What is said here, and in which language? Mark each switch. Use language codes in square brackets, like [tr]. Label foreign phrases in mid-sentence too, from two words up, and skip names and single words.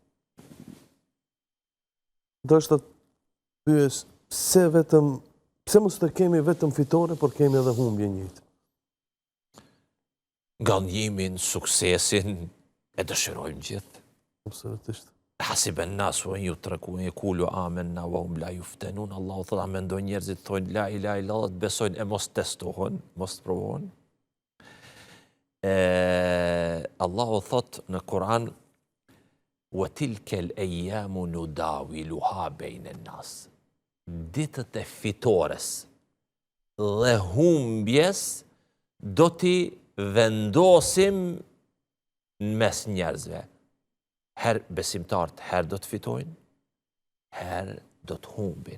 [sq] Do të pyes pse mos të kemi vetëm fitore, por kemi edhe humbje njëjtë. Gënjimin, suksesin e dëshirojmë gjithë. Absolutisht. [ar] أحسب الناس ويتركون يقولوا آمنا وهم لا يفتنون. [sq] Allahu thotë, a mendojnë njerëzit thonë [ar] لا إله إلا الله, [sq] besojnë e mos testohen, mos provojnë. Allahu thotë në Kur'an, [ar] وتلك الأيام نداولها بين الناس. [sq] Ditët e fitores dhe humbjes do t'i vendosim në mes njerëzve. Herë besimtarët herë do të fitojnë, herë do të humbin.